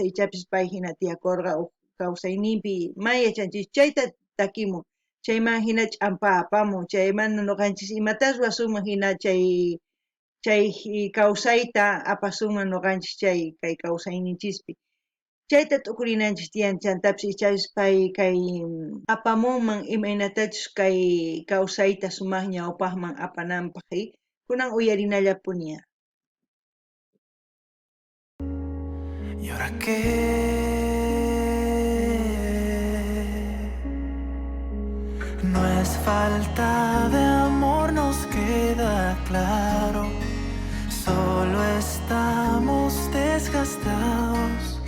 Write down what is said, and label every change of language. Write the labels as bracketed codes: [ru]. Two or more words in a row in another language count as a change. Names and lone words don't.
[qu] ichapis pay hina tiyakurqa kawsayninpi ma yachanchis chayta takimun chayman hina ch'ampa apamun chaymanta nuqanchis imatas ruwasunman hina chay kawsayta apasunman nuqanchis chay kay kawsayninchispi chayta t'ukurinanchis tiyan chantapis ichapis pay kay apamunman imaynatachus kay kawsayta sumaq ñawpaqman apananpaq kunan uyarinallapuni. [es] ¿Y ahora qué? No es falta de amor, nos queda claro. Solo estamos desgastados.